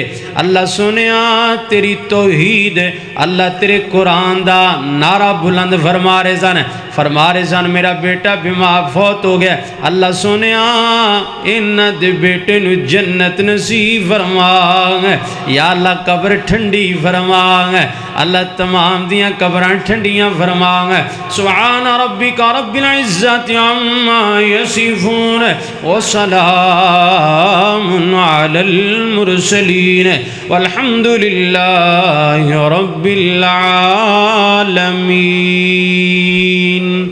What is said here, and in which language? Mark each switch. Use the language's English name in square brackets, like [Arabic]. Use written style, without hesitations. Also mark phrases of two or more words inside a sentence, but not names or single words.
[Punjabi] ਅੱਲਾਹ ਸੁਣਿਆ ਤੇਰੀ ਤੌਹੀਦ ਅੱਲਾਹ ਤੇਰੇ ਕੁਰਾਨ ਦਾ ਨਾਰਾ ਬੁਲੰਦ ਫ਼ਰਮਾ ਰਹੇ ਸਨ ਮੇਰਾ ਬੇਟਾ ਬੀਮਾਰ ਫ਼ੌਤ ਹੋ ਗਿਆ। ਅੱਲਾਹ ਸੁਣਿਆ ਇਨ੍ਹਾਂ ਦੇ ਬੇਟੇ ਨੂ ਜੰਨਤ ਨਸੀਬ ਫ਼ਰਮਾ। ਯਾ ਅੱਲਾਹ ਕਬਰ ਠੰਡੀ ਫ਼ਰਮਾ। ਅੱਲਾਹ ਤਮਾਮ ਦੀਆਂ ਕਬਰਾਂ ਠੰਡੀਆਂ ਫ਼ਰਮਾ। [Arabic] سبحان ربك رب العزة عما يصفون وسلام على المرسلين والحمد لله رب العالمين.